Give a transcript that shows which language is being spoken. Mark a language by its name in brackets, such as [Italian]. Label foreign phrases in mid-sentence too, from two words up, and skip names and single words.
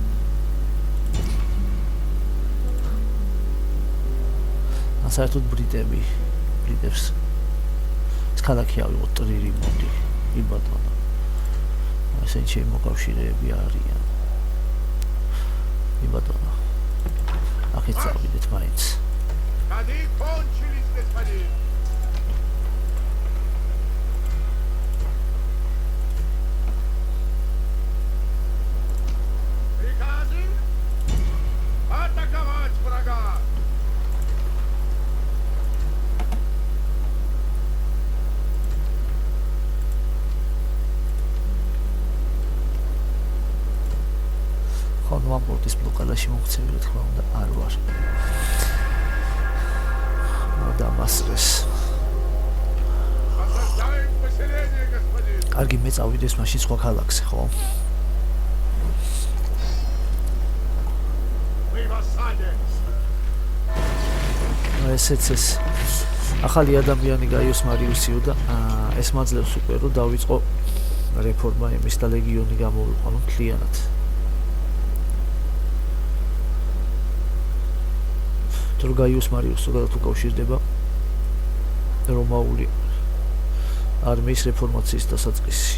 [Georgian] საერთოდ ბრიტებს ეს ქალაქი ავიღოთ ტრირიმონდი, იბატონო. ესენი ჩემი მოკავშირეები არიან. იბატონო. აქეთ წავიდეთ მაინც. [Russian] Ходы кончились, господин! Приказы! Атаковать врага! [Georgian] ხომ ამ პორტის ბლოკადაში მოქცევი რა თქმა უნდა არ ვარ. დამასრეს. [Russian] Осаждаем поселение, господин! [Georgian] კარგი მე წავიდეს მაშინ სხვა ქალაქზე, ხო? [Russian] Мы в осаде! [Georgian] ესეც ეს ახალი ადამიანი გაიოს მარიუსიო და ეს მაძლევს უკვე რომ დავიწყო რეფორმა იმის და ლეგიონი გამოვიყვანო მთლიანად. თუ გაიოს მარიუსს ზოგადად უკავშირდება რომაული არმიის რეფორმაციის დასაწყისი.